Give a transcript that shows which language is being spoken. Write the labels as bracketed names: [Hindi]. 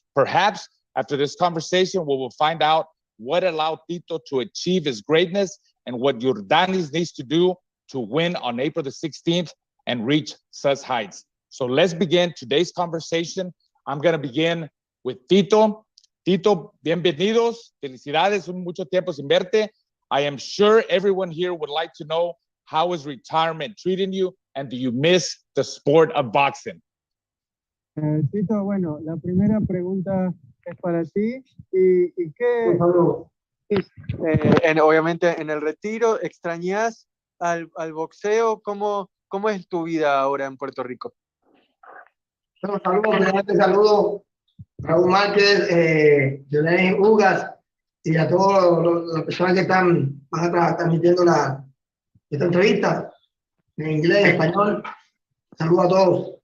[English] Perhaps after this conversation, we will find out what allowed Tito to achieve his greatness and what Yordenis needs to do to win on April the 16th and reach such heights. So let's begin today's conversation. I'm going to begin with Tito. [Spanish] Tito, bienvenidos. Felicidades, mucho tiempo sin verte. [English] I am sure everyone here would like to know, how is retirement treating you, and do you miss the sport of boxing? [Spanish] Tito, bueno, la primera pregunta es para ti. ¿Y qué? Obviamente en el retiro, ¿extrañas al boxeo? ¿Cómo es tu vida ahora en Puerto Rico? Bueno, saludo Raúl Márquez, Yordenis Ugas y a todas las personas que van a estar transmitiendo esta entrevista en inglés, en español. Saludo a todos.